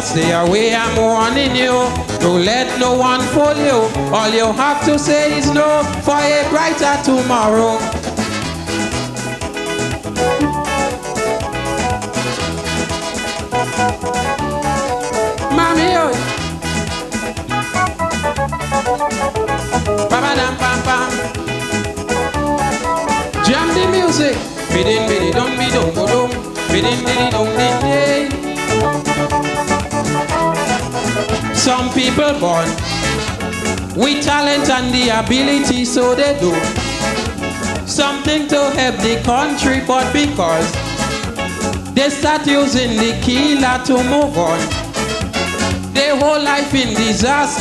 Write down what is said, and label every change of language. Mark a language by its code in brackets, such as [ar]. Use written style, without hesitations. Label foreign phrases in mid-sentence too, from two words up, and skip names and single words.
[en] Stay away, I'm warning you. Don't let no one fool you. All you have to say is no for a brighter tomorrow. Mommy, oh. Ba-ba-dum-bam-bam. Jam the music. Bidin-bidi-dum-bidum-budum. Bidin-bidi-dum-din-day. Some people born with talent and the ability, so they do something to help the country, but because they start using the killer to move on, their whole life in disaster.